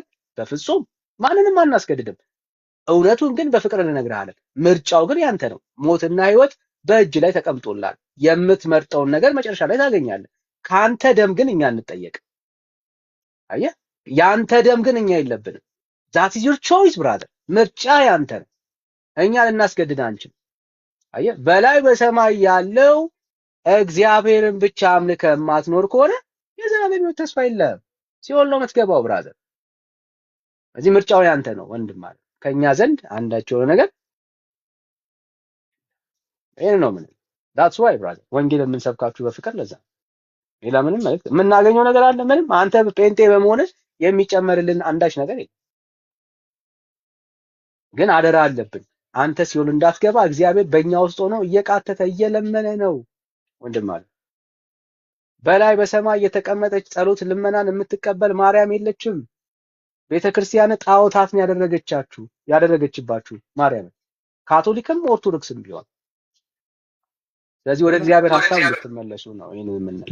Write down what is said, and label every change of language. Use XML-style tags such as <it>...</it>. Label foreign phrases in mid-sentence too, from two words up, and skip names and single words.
<am>በፍጹም ማንንም አናስገድድም። እውነቱን ግን በፍቅር እንነግርሃለን። ምርጫው ግን ያንተ ነው። ሞትና ህይወት በእጅ ላይ ተቀምጦላል። የምትመርጠውን ነገር መጨረሻ ላይ ታገኛለህ። ካንተ ደም ግን እኛ እንጠየቅ። አየህ፣ ያንተ ደም ግን እኛ የለብንም።</am> <en>that is your choice brother።</en> <am>ምርጫ ያንተ ነው። እኛ ልናስገድድ አንችልም። አየህ፣ በላይ በሰማይ ያለው እግዚአብሔርን ብቻ አምልከህ የማትኖር ከሆነ የዘላለም ህይወት ተስፋ የለህም። ሲኦል ነው የምትገባው ብራዘር። እዚህ ምርጫው ያንተ ነው ወንድም ማለት ከኛ ዘንድ አንዳቸው ነገር ይሄ ነው ምን</am> <en>that's why brother</en> <am>ወንጌል የምንሰብካችሁ በፍቅር ለዛ ሌላ ምንም ማለት የምናገኘው ነገር አለ? ምንም። አንተ ጴንጤ በመሆንህ የሚጨመርልን አንዳች ነገር የለም። ግን አደራ አለብን። አንተ ሲኦል እንዳትገባ እግዚአብሔር በእኛ ውስጥ ሆኖ እየቃተተ እየለመነ ነው ወንድም ማለት። በላይ በሰማይ የተቀመጠች ጸሎት ልመናን የምትቀበል ማርያም የለችም። ቤተክርስቲያን ጣዖታትን ያደረገችባችሁ ማርያም፣ ካቶሊክም ኦርቶዶክስም ቢሆን። ስለዚህ ወደ እግዚአብሔር ሐሳብ እንድትመለሱ ነው ይሄን የምንለው።</am>